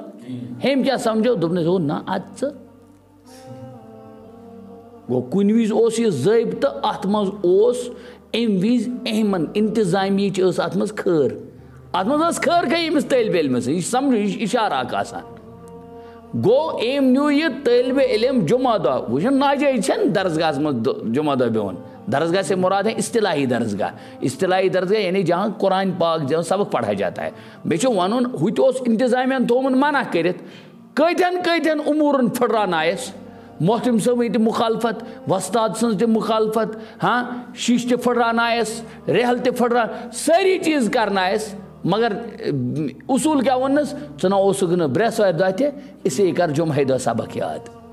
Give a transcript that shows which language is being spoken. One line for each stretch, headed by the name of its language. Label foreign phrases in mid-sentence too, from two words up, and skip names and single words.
Kashmiri: ہیٚمۍ کیٛاہ سمجھو دوٚپنس ہو نہ ادٕ ژٕ گوٚو کُنہِ وِزِ اوس یہِ ضٲبطہٕ اتھ منٛز اوس امہِ وِزِ اہمن انتظامیہٕچ ٲس اتھ منٛز خٲر. اتھ منٛز ٲس خٲر کھے أمِس طٲلبِ علمس یہِ چھُ سمجھو یہِ چھُ اشارٕ اکھ آسان. گوٚو أمۍ نیوٗ یہِ طٲلبِ علم جمعہ دۄہ وٕچھن ناجٲیز چھنہٕ درسگاہس منٛز جمعہ دۄہ بِہُن.
Urdu: درسگاہ سے مراد ہے اصطلاحی درسگاہ. اصطلاحی درسگاہ یعنی جہاں قرآن پاک جہاں سبق پڑھا جاتا ہے.
Kashmiri: بیچو ونن ہوتہِ اوس انتظامیہ تھومُت منع کٔرِتھ کۭتٮ۪ن اموٗرن پھٕٹراونایس. محتم صٲبٕنۍ تہِ مُخالفت وۄستاد سٕنٛز تہِ مُخالفت ہاں شیٖشہِ تہِ پھٕٹراونایس رحل تہِ پھٕٹراو سٲری چیٖز کرنایس. مگر اصوٗل کیٛاہ ووٚننس ژٕ نہ اوسُکھ نہٕ برٛیسوارِ دۄہ تہِ اسی کر جمعہ دۄہ سبق یاد.